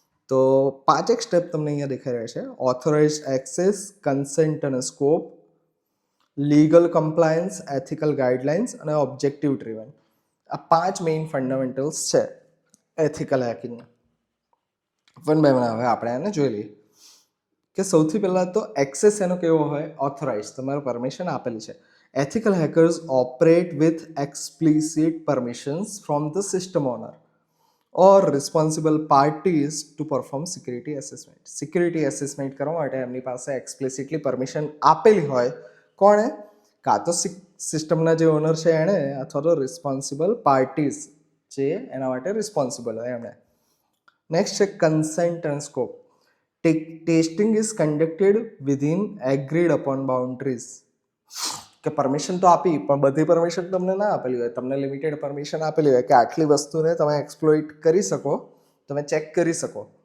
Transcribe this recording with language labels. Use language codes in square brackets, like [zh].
[gu] તો 5 સ્ટેપ તમને અહીંયા દેખાઈ રહ્યા છે: ઓથોરાઇઝ એક્સેસ, કન્સેન્ટ અને scope, legal compliance, ethical guidelines અને ઓબ્જેક્ટિવ ડ્રીવન. આ 5 મેઇન ફંડામેન્ટલ્સ છે એથિકલ હેકિંગના. વન બાય વન હવે આપણે એને જોઈ લઈએ કે સૌથી પહેલાં તો એક્સેસ એનો કેવો હોય? ઓથોરાઇઝ, તમારે પરમિશન આપેલી છે. [en] Ethical hackers operate with explicit permissions from the system owner or responsible parties to perform security assessment. [gu] Security assessment કરવા માટે એમની પાસે એક્સપ્લિસિટલી પરમિશન આપેલી હોય. કોણે? કાં તો સિસ્ટમના જે ઓનર છે એણે, અથવા તો રિસ્પોન્સિબલ પાર્ટીઝ જે એના માટે રિસ્પોન્સિબલ હોય એમણે. નેક્સ્ટ છે consent and scope. [en] testing is conducted within agreed upon boundaries, [gu] કે પરમિશન તો આપી પણ બધી પરમિશન તમને ના આપેલી હોય, તમને લિમિટેડ પરમિશન આપેલી હોય કે આટલી વસ્તુને તમે એક્સપ્લોઇટ કરી શકો, તમે ચેક કરી શકો.